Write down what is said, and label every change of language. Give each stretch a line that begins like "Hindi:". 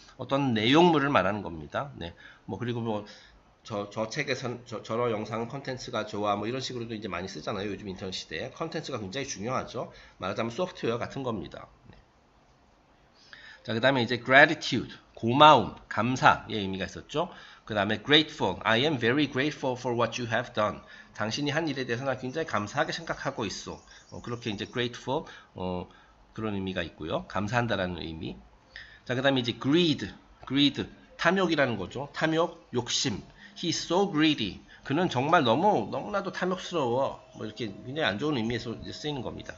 Korean: 어떤 내용물을 말하는 겁니다. 네. 뭐 그리고 뭐 저 책에선 저런 영상 컨텐츠가 좋아 뭐 이런 식으로도 이제 많이 쓰잖아요. 요즘 인터넷 시대에 컨텐츠가 굉장히 중요하죠. 말하자면 소프트웨어 같은 겁니다. 네. 자, 그 다음에 이제 gratitude, 고마움, 감사의 의미가 있었죠. 그 다음에
English: grateful, I am very grateful for what you have done.
Korean: 당신이 한 일에 대해서 나 굉장히 감사하게 생각하고 있어. 그렇게 이제 grateful, 그런 의미가 있고요. 감사한다라는 의미. 자, 그 다음에 이제 greed, 탐욕이라는 거죠. 탐욕, 욕심.
English: He's so greedy.
Korean: 그는 정말 너무나도 탐욕스러워. 뭐 이렇게 굉장히 안 좋은 의미에서 쓰이는 겁니다.